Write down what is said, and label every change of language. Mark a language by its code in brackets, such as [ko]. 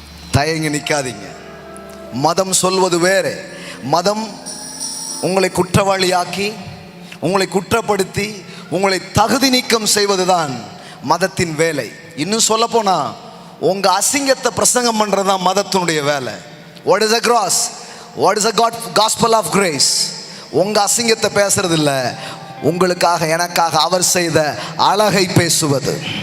[ta] தயங்கி நிற்காதீங்க. மதம் சொல்வது வேறு. மதம் உங்களை குற்றவாளியாக்கி, உங்களை குற்றப்படுத்தி, உங்களை தகுதி நீக்கம் செய்வதுதான் மதத்தின் வேலை. இன்னும் சொல்ல போனா உங்க அசிங்கத்தை பிரசங்கம் பண்றதுதான் மதத்தினுடைய வேலை. [en] What is a cross? What is a gospel of grace? [ta] உங்க அசிங்கத்தை பேசுறது இல்லை, உங்களுக்காக எனக்காக அவர் செய்த அழகை பேசுவது.